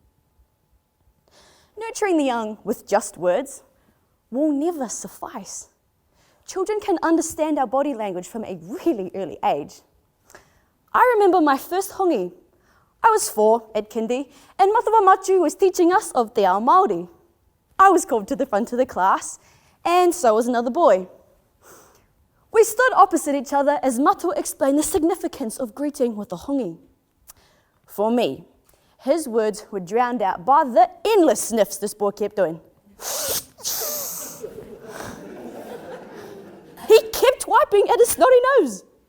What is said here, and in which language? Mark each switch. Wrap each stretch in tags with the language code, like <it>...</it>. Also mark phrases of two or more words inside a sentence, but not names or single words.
<en>Nurturing the young with just words will never suffice. Children can understand our body language from a really early age. I remember my first hongi. I was 4 at kindy, and Matawa Matu was teaching us of</en> <mi>te ao Māori.</mi> <en>I was called to the front of the class, and so was another boy. We stood opposite each other as Matawa explained the significance of greeting with a hongi. For me, his words were drowned out by the endless sniffs this boy kept doing. He kept wiping at his snotty nose.</en>